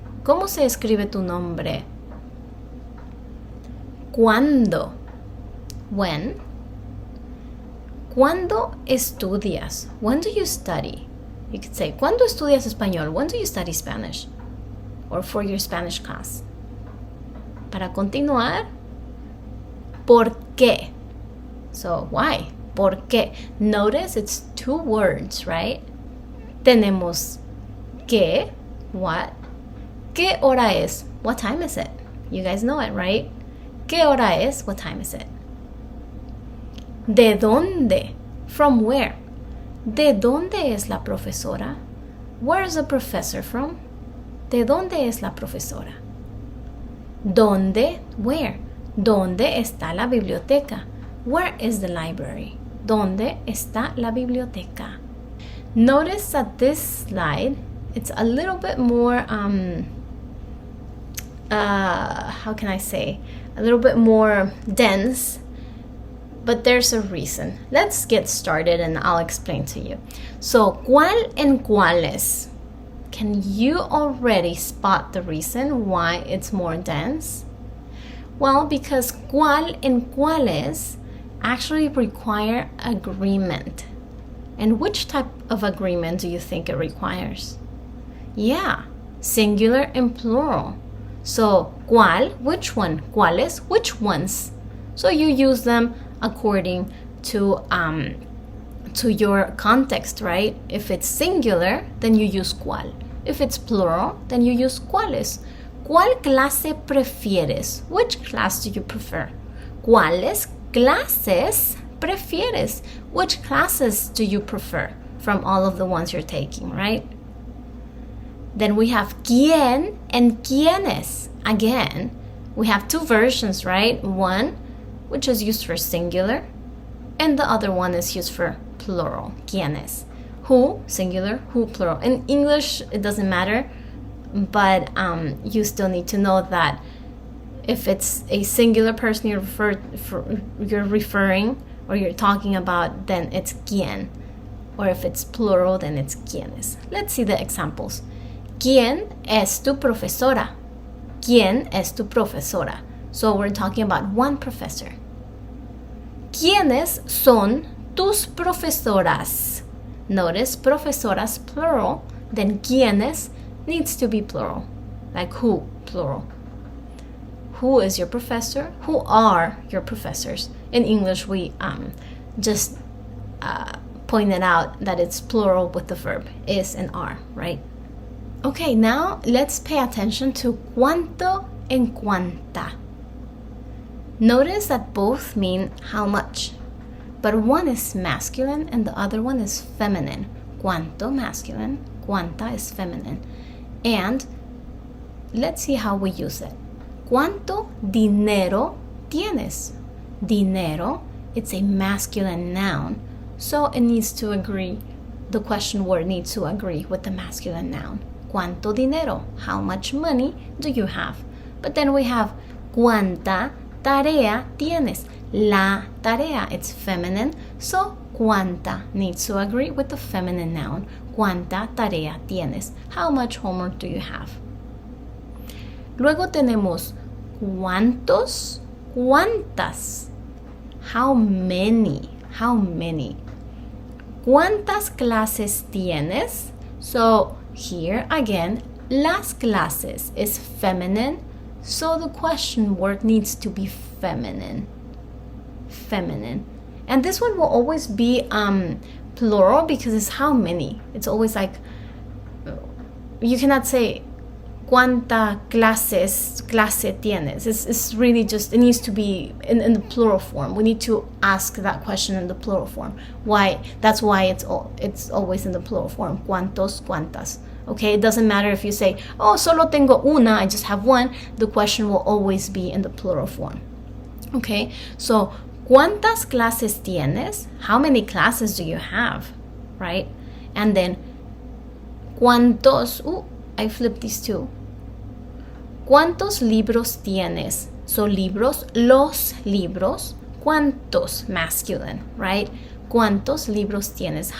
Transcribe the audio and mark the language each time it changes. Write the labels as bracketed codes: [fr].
[es] ¿Cómo se escribe tu nombre? ¿Cuándo? When? ¿Cuándo estudias? [en] When do you study? You could say, [es] ¿cuándo estudias español? [en] When do you study Spanish? Or for your Spanish class. [es] Para continuar, ¿por qué? [en] So, why? [es] ¿Por qué? [en] Notice it's two words, right? [es] Tenemos que, [en] what? [es] ¿Qué hora es? [en] What time is it? You guys know it, right? ¿Qué hora es? What time is it? [es] ¿De dónde? [en] From where? [es] ¿De dónde es la profesora? [en] Where is the professor from? [es] ¿De dónde es la profesora? ¿Dónde? Where? ¿Dónde está la biblioteca? [en] Where is the library? [es] ¿Dónde está la biblioteca? [en] Notice that this slide, it's a little bit more, how can I say? A little bit more dense, but there's a reason. Let's get started and I'll explain to you. So, [es] ¿cuál en cuáles? [en] Can you already spot the reason why it's more dense? Well, because ¿cuál en cuáles actually require agreement. And which type of agreement do you think it requires? Yeah, singular and plural. So, ¿cuál? Which one? ¿Cuáles? Which ones? So you use them according to your context, right? If it's singular, then you use cuál. If it's plural, then you use cuáles. [es] ¿Cuál clase prefieres? [en] Which class do you prefer? [es] ¿Cuáles clases prefieres? [en] Which classes do you prefer from all of the ones you're taking, right? Then we have quién and quiénes. Again, we have two versions, right? One, which is used for singular, and the other one is used for plural, quiénes. Who, singular, who, plural. In English, it doesn't matter, but you still need to know that if it's a singular person you're referring or you're talking about, then it's quién. Or if it's plural, then it's quiénes. Let's see the examples. [es] ¿Quién es tu profesora? ¿Quién es tu profesora? [en] So we're talking about one professor. [es] ¿Quiénes son tus profesoras? [en] Notice profesoras plural, then quiénes needs to be plural. Like who, plural. Who is your professor? Who are your professors? In English, we just pointed out that it's plural with the verb is and are, right? Okay, now let's pay attention to cuánto and cuánta. Notice that both mean how much, but one is masculine and the other one is feminine. Cuánto, masculine, cuánta is feminine. And let's see how we use it. [es] ¿Cuánto dinero tienes? [en] Dinero, it's a masculine noun, so it needs to agree. The question word needs to agree with the masculine noun. ¿Cuánto dinero? How much money do you have? But then we have [es] ¿cuánta tarea tienes? [en] La tarea, it's feminine, so ¿cuánta needs to agree with the feminine noun. [es] ¿Cuánta tarea tienes? [en] How much homework do you have? [es] Luego tenemos ¿cuántos? ¿Cuántas? [en] How many? How many? [es] ¿Cuántas clases tienes? [en] So here again, las clases is feminine, so the question word needs to be feminine. feminine. And this one will always be plural because it's how many. It's always like, you cannot say [es] ¿cuánta clase tienes? [en] It's really just, it needs to be in the plural form. We need to ask that question in the plural form. Why? That's why it's always in the plural form. ¿Cuántos, cuántas? Okay, it doesn't matter if you say, oh, [es] solo tengo una, [en] I just have one. The question will always be in the plural form. Okay, so [es] ¿cuántas clases tienes? [en] How many classes do you have? Right? And then ¿cuántos? I flipped these two. [es] ¿Cuántos libros tienes? So libros, los libros. ¿Cuántos? [en] Masculine, right? [es] ¿Cuántos libros tienes?